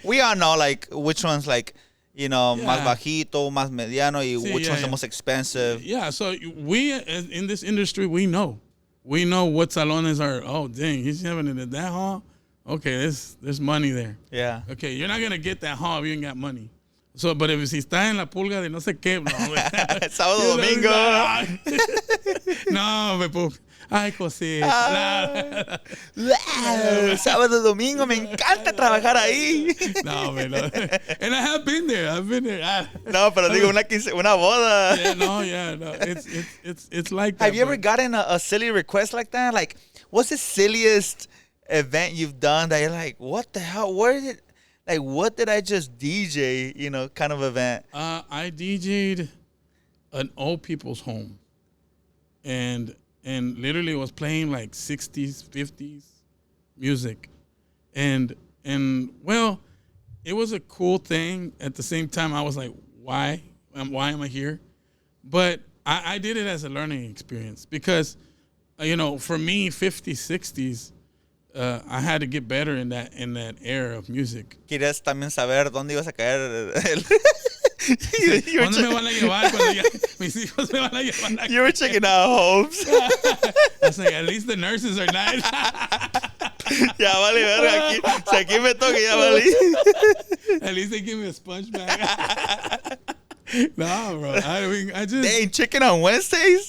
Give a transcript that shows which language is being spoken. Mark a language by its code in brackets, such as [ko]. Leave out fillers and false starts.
[en] We all know, which one's, [es] más bajito, más mediano, y [en] which one's the most expensive. Yeah, so we, in this industry, we know. We know what salones are. Oh, dang, he's having it at that hall? Okay, there's money there. Yeah. Okay, you're not going to get that hall if you ain't got money. So, but if [es] si está en la pulga de no sé qué, no, sábado, domingo. No, ay, cosita. Sábado, domingo, me encanta trabajar ahí. [en] No, man, no. And I have been there. [es] No, pero digo, una boda. [en] Yeah, no. It's like that. Have you ever gotten a silly request like that? What's the silliest event you've done that you're like, what the hell? Where did it? What did I just DJ, kind of event? I DJ'd an old people's home. And literally was playing 60s, 50s music. And well, it was a cool thing. At the same time, I was like, why? Why am I here? But I did it as a learning experience because, for me, 50s, 60s, I had to get better in that era of music. [es] ¿Quieres también saber dónde ibas a caer? ¿Dónde me van a llevar cuando ya mis hijos me van a llevar? [en] You were checking out homes. I was like, at least the nurses are nice. [es] Ya vale, verga. Si aquí me toca, ya vale. [en] At least they give me a sponge bag. No, bro. I mean, I just... They ain't chicken on Wednesdays?